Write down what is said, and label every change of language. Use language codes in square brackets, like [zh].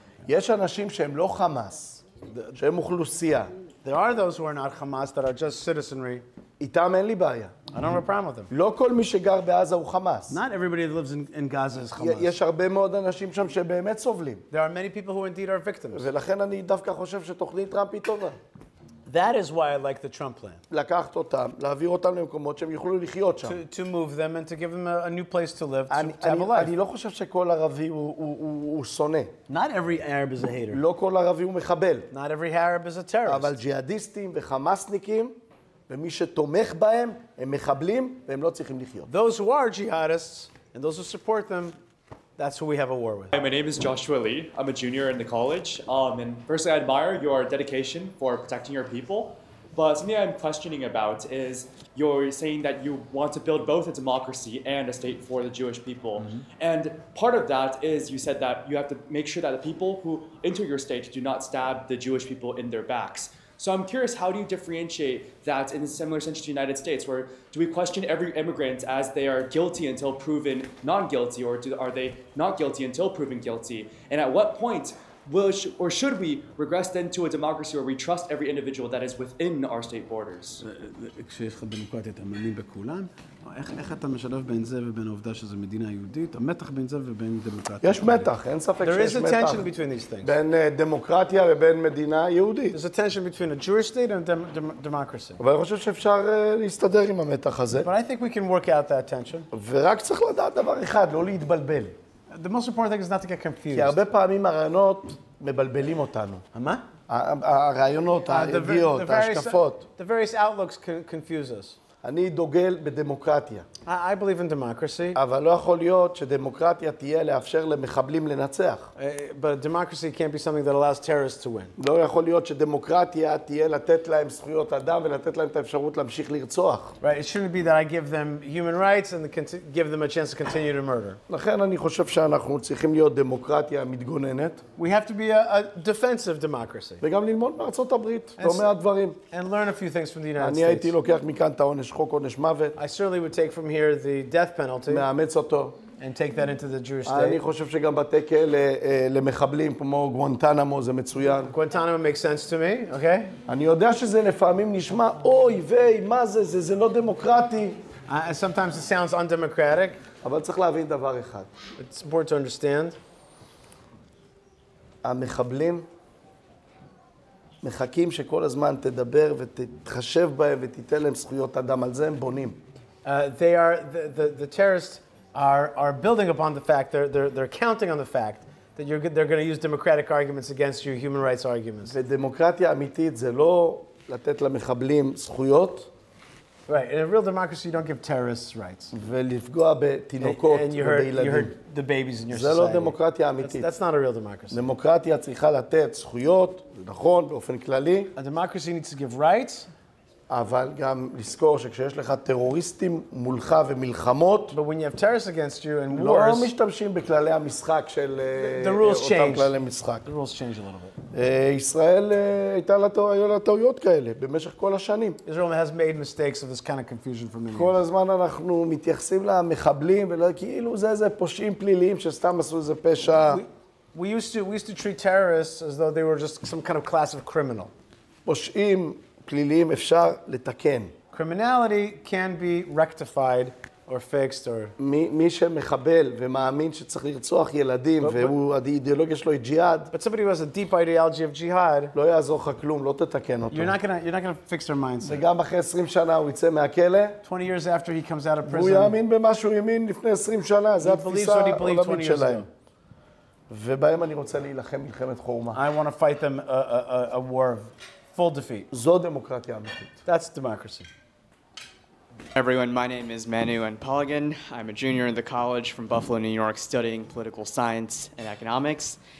[he] יש אנשים שהם לא חמאס, שהם אוכלוסייה. [en] There are those who are not Hamas that are just citizenry. [he] איתם אין לי בעיה. [en] I don't have a problem with them. [he] לא כל מי שגר בעזה הוא חמאס. [en] Not everybody that lives in Gaza is Hamas. [he] יש הרבה מאוד אנשים שם שבאמת סובלים. [en] There are many people who indeed are victims. [he] ולכן אני דווקא חושב שתוכנית טראמפ היא טובה. [en] That is why I like the Trump plan. [he] לקחת אותם, להעביר אותם למקומות שהם יוכלו לחיות שם. [en] To move them and to give them a new place to live, to have a [he] אני [en] life. [he] לא חושב שכל ערבי הוא שונא. [en] Not every Arab is a hater. [he] לא כל ערבי הוא מחבל. [en] Not every Arab is a terrorist. [he] אבל ג'יהאדיסטים וחמאסניקים, ומי שתומך בהם, הם מחבלים, והם לא צריכים לחיות. [en] Those who are jihadists and those who support them, that's who we have a war with. Hi, my name is Joshua Lee. I'm a junior in the college. And firstly, I admire your dedication for protecting your people. But something I'm questioning about is you're saying that you want to build both a democracy and a state for the Jewish people. And part of that is you said that you have to make sure that the people who enter your state do not stab the Jewish people in their backs. So I'm curious, how do you differentiate that in a similar sense to the United States, where do we question every immigrant as they are guilty until proven non-guilty, or are they not guilty until proven guilty? And at what point or should we regress then to a democracy where we trust every individual that is within our state borders? [he] כשיש לך דמוקרטיה, אתה מאמין בכולם, איך אתה משלב בין זה ובין העובדה שזו מדינה יהודית? המתח בין זה ובין דמוקרטיה. יש מתח, אין ספק שיש מתח. [en] There is a tension between these things. [he] בין דמוקרטיה ובין מדינה יהודית. [en] There's a tension between a Jewish state and democracy. [he] אבל אני חושב שאפשר להסתדר עם המתח הזה. [en] But I think we can work out that tension. [he] ורק צריך לדעת דבר אחד, לא להתבלבל. [en] The most important thing is not to get confused. [he] כי הרבה פעמים הרעיונות מבלבלים אותנו. מה? הרעיונות, הידיעות, ההשקפות. [en] The various outlooks confuse us. [he] אני דוגל בדמוקרטיה. [en] I believe in democracy. [he] אבל לא יכול להיות שדמוקרטיה תהיה לאפשר למחבלים לנצח. [en] But democracy can't be something that allows terrorists to win. [he] לא יכול להיות שדמוקרטיה תהיה לתת להם זכויות אדם ולתת להם את האפשרות להמשיך לרצוח. [en] Right, it shouldn't be that I give them human rights and give them a chance to continue to murder. [he] לכן אני חושב שאנחנו צריכים להיות דמוקרטיה מתגוננת. [en] We have to be a defensive democracy. [he] וגם ללמוד מארצות הברית, לא מעט דברים. [en] And learn a few things from the United States. [he] אני הייתי לוקח מכאן את העונש חוק עונש מוות. [en] I certainly would take from here the death penalty. [he] מאמץ אותו. [en] And take that into the Jewish state. [he] אני חושב שגם בתי כלא למחבלים כמו גואנטנמו זה מצוין. [en] Guantanamo makes sense to me, okay? [he] אני יודע שזה לפעמים נשמע, אוי ויי, מה זה, זה לא דמוקרטי. [en] Sometimes it sounds undemocratic. [he] אבל צריך להבין דבר אחד. [en] It's important to understand. [he] המחבלים מחכים שכל הזמן תדבר ותתחשב בהם ותיתן להם זכויות אדם, על זה הם בונים. [en] The terrorists are building upon the fact, they're counting on the fact that they're going to use democratic arguments against you, human rights arguments. [he] ודמוקרטיה אמיתית זה לא לתת למחבלים זכויות. [en] Right, in a real democracy you don't give terrorists rights. [he] ולפגוע בתינוקות ובילדים. [en] You hurt the babies in your society. [he] זה לא דמוקרטיה אמיתית. [en] That's not a real democracy. [he] דמוקרטיה צריכה לתת זכויות, זה נכון, באופן כללי. [en] A democracy needs to give rights. [he] אבל גם לזכור שכשיש לך טרוריסטים מולך ומלחמות, [en] But when you have terrorists against you and wars, [he] לא משתמשים בכללי המשחק של אותם כללי משחק. [en] The rules change a little bit. [he] ישראל היו לה טעויות כאלה במשך כל השנים. [en] Israel has made mistakes of this kind of confusion for many years. [he] כל הזמן אנחנו מתייחסים למחבלים ולא כאילו זה פושעים פליליים שסתם עשו איזה פשע. [en] We used to treat terrorists as though they were just some kind of class of criminal. [he] פושעים פליליים אפשר לתקן. [en] Criminality can be rectified or fixed or... [he] מי שמחבל ומאמין שצריך לרצוח ילדים, והאידיאולוגיה שלו היא ג'יהאד, [en] But somebody who has a deep ideology of jihad, [he] לא יעזור לך כלום, לא תתקן אותו. [en] you're not gonna fix their mindset. [he] וגם אחרי 20 שנה הוא יצא מהכלא, [en] 20 years after he comes out of [he] והוא [en] prison, [he] יאמין במה שהוא האמין לפני 20 שנה, זו [en] he believes [he] התפיסה [en] what he believed 20 [he] העולמית [en] years [he] שלהם. [en] ago. [he] ובהם אני רוצה להילחם מלחמת חורמה. [en] I want to fight them a war of full defeat. [he] זו דמוקרטיה אמיתית. [en] That's democracy. Everyone, my name is Manu Polygon. I'm a junior in the college from Buffalo, New York, studying political science and economics.